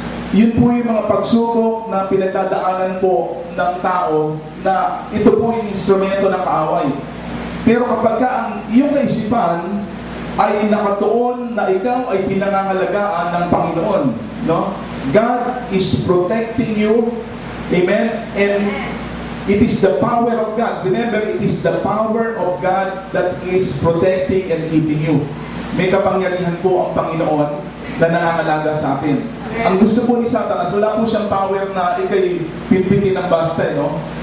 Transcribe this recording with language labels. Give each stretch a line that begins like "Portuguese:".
Filipino: Yun po yung mga pagsubok na pinagdadaanan po ng tao na ito po yung instrumento ng kaaway. Pero kapag ang iyong kaisipan ay nakatuon na ikaw ay pinangangalagaan ng Panginoon, no?
English: God is protecting you. Amen? And it is the power of God. Remember, it is the power of God that is protecting and keeping you.
Filipino: May kapangyarihan po ang Panginoon na nangangalaga sa atin. Ang gusto po ni Satanas, wala po siyang power na ikay pitpitin ng basta, no?